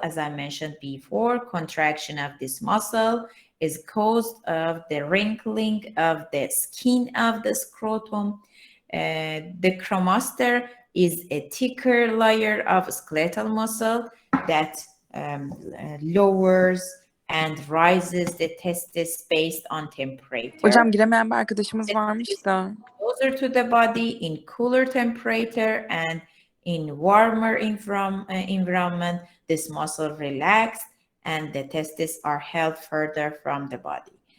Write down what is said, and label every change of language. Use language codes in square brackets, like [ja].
[en] As I mentioned before, contraction of this muscle is caused of the wrinkling of the skin of the scrotum. The cremaster is a thicker layer of skeletal muscle that lowers and rises the testis based on temperature. [tr] Hocam giremeyen bir arkadaşımız varmış da. [en] Closer to the body in cooler temperature, and in warmer environment, this muscle relaxed and the testes are held further from the body.